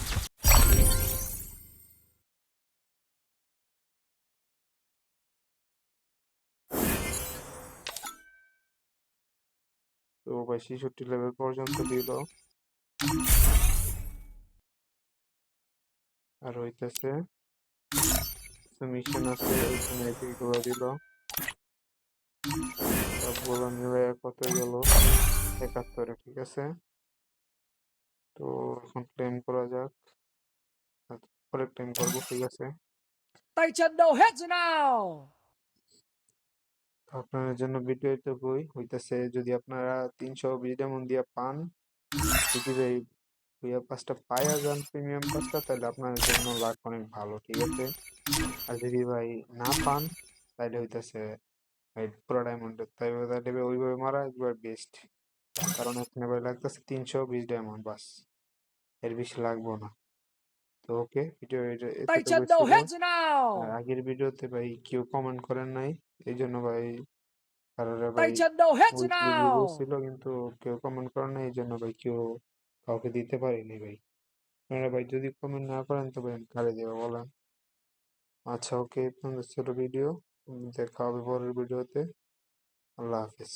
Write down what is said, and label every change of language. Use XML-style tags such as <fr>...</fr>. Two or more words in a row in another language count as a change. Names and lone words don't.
<bn>তো ভাই 66 লেভেল পর্যন্ত দিল, আর হইতেছে মিশন আছে ওইখানে এগুলো দিল, সবগুলো মিলে কত গেল, 71-এ, ঠিক আছে? তো এখন ক্লেম করা যাক, পরে ক্লেম করবো, ঠিক আছে?</bn> <vi>Tay chân đâu hết rồi nào.</vi> <bn>তো আপনাদের জন্য ভিডিও এটুকুই হইতেছে, যদি আপনারা 320 ডায়মন্ড দিয়ে পান, যদি ভাই ভুইয়া পাসটা পাইয়া যান, প্রিমিয়াম পাসটা, তাহলে আপনাদের জন্য লাখ অনেক ভালো, ঠিক আছে? আর যদি ভাই না পান তাহলে হইতেছে ভাই পুরো ডায়মন্ড, তাই তাহলে ভাই ওইভাবে মারা একবার বেস্ট, কারণ এখানে ভাই লাগতেছে 320 ডায়মন্ড বাস, এর বেশি লাগবো না। তো ওকে, ভিডিও</bn> <vi>Tay</vi> <bn>এতটুকুই</bn> <vi>chân đâu</vi> <bn>ছিল।</bn> <vi>hết rồi</vi> <bn>আর</bn> <vi>nào.</vi> <bn>আগের ভিডিওতে ভাই কেউ কমেন্ট করেন নাই, এই জন্য ভাই কারোর ভাই</bn> <vi>Tay chân đâu hết rồi</vi> <en>weekly video</en> <vi>nào.</vi> <bn>ছিল, কিন্তু কেউ কমেন্ট করেন নাই, এই জন্য ভাই কেউ কাউকে দিতে পারিনি ভাই। আপনারা ভাই যদি কমেন্ট না করেন তো ভাই আমি কারে দেবো বলেন? আচ্ছা ওকে, ছিল ভিডিও, দেখা হবে পরের ভিডিওতে। আল্লাহ হাফেজ।</bn>